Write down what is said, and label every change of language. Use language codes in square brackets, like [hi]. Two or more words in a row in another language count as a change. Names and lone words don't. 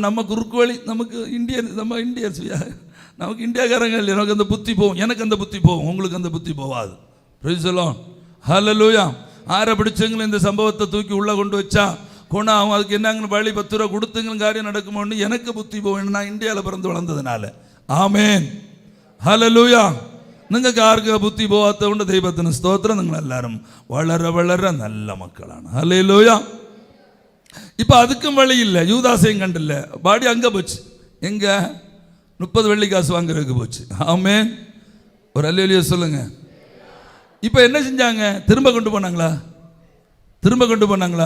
[ta] நம்ம குறுக்கு வழி, நமக்கு நம்ம இந்தியன்ஸ், நமக்கு இந்தியாக்காரங்க இல்லை, நமக்கு அந்த புத்தி போகும். எனக்கு அந்த புத்தி போகும், உங்களுக்கு அந்த புத்தி போகாது. [en] Praise the Lord, Hallelujah. [ta] ஆரை பிடிச்சவங்களும் இந்த சம்பவத்தை தூக்கி உள்ளே கொண்டு வச்சா குணம், அதுக்கு என்னங்கன்னு வழி 10 ரூபா கொடுத்துங்களும் காரியம் நடக்குமோன்னு எனக்கு புத்தி போகும். நான் இந்தியாவில் பிறந்து வளர்ந்ததுனால. ஆமேன், [ml] ഹല്ലേലൂയ. നിങ്ങൾക്ക് ആർക്ക് ബുദ്ധി പോവാത്തതുകൊണ്ട് ദൈവത്തിന് സ്തോത്രം. നിങ്ങളെല്ലാവരും വളരെ വളരെ നല്ല മക്കളാണ്. ഹല്ലേലൂയ. [ta] இப்போ அதுக்கும் வழி இல்லை. யூதாசையும் கண்டில்ல, பாடி அங்கே போச்சு. எங்கே 30 வெள்ளி காசு வாங்குறதுக்கு போச்சு. ஆமென், ஒரு அல்லேலூயா சொல்லுங்க. இப்போ என்ன செஞ்சாங்க? திரும்ப கொண்டு போனாங்களா?